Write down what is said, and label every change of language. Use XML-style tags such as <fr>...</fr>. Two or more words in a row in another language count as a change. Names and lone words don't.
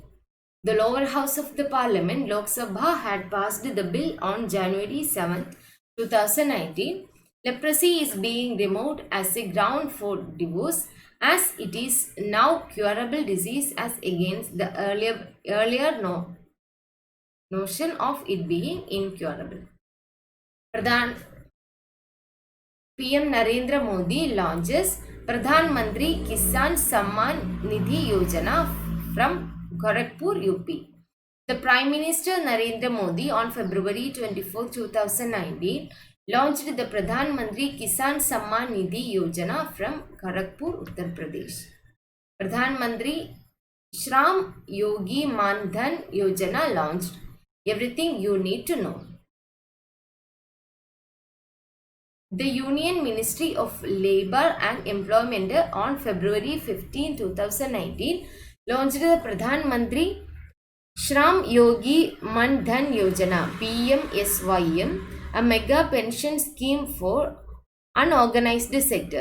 <en>The lower house of the Parliament, Lok Sabha, had passed the bill on January 7, 2019. Leprosy is being removed as a ground for divorce, as it is now curable disease as against the earlier notion of it being incurable. PM Narendra Modi launches Pradhan Mantri Kisan Samman Nidhi Yojana from Gorakhpur, UP. The Prime Minister Narendra Modi on February 24, 2019 launched the Pradhan Mantri Kisan Samman Nidhi Yojana from Gorakhpur, Uttar Pradesh. Pradhan Mantri Shram Yogi Man Dhan Yojana launched. Everything you need to know. The Union Ministry of Labour and Employment on February 15, 2019 launched the Pradhan Mantri Shram Yogi Man Dhan Yojana PMSYM, a mega pension scheme for unorganized sector.</en>